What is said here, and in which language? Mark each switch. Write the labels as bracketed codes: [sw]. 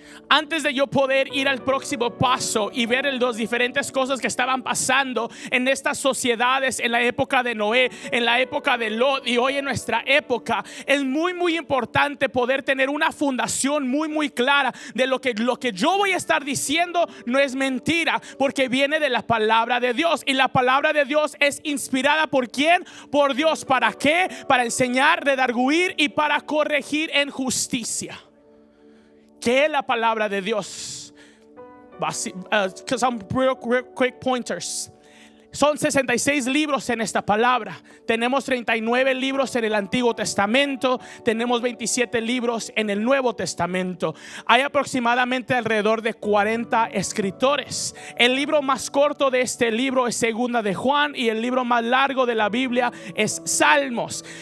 [es] Antes de yo poder ir al próximo paso y ver las diferentes cosas que estaban pasando en estas sociedades, en la época de Noé, en la época de Lot y hoy en nuestra época, es muy importante poder tener una fundación muy clara de lo que yo voy a estar diciendo no es mentira, porque viene de la palabra de Dios. Y la palabra de Dios es inspirada ¿por quién? Por Dios. ¿Para qué? Para enseñar, redarguir y para corregir en justicia. ¿Qué es la palabra de Dios? [en] Some real quick pointers. [es] Son 66 libros en esta palabra. Tenemos 39 libros en el Antiguo Testamento. Tenemos 27 libros en el Nuevo Testamento. Hay aproximadamente alrededor de 40 escritores. El libro más corto de este libro es Segunda de Juan, y el libro más largo de la Biblia es Salmos.